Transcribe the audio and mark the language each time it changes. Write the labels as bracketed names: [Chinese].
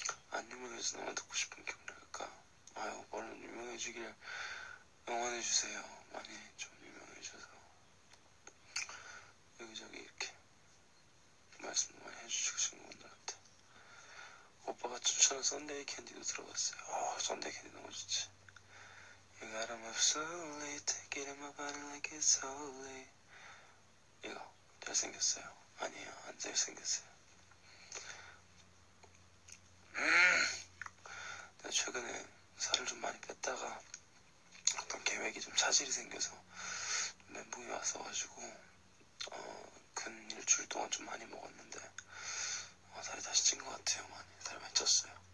[Korean] 안 유명해서 너무 듣고 싶은 기분이랄까. 아유, 얼른 유명해지길 응원해주세요. 많이 좀 유명해져서 여기저기 이렇게 말씀 많이 해주시고 친구분들한테. 오빠가 추천한 썬데이 캔디도 들어봤어요. 썬데이 캔디 너무 좋지. [English] You gotta move slowly, take it in my body like it's holy. [Korean] 이거 잘생겼어요. 아니에요, 안 잘생겼어요. 내가 최근에 살을 좀 많이 뺐다가 어떤 계획이 좀 차질이 생겨서 멘붕이 왔어가지고 근 일주일 동안 좀 많이 먹었는데 살이 다시 찐 것 같아요. 살이 많이 쪘어요.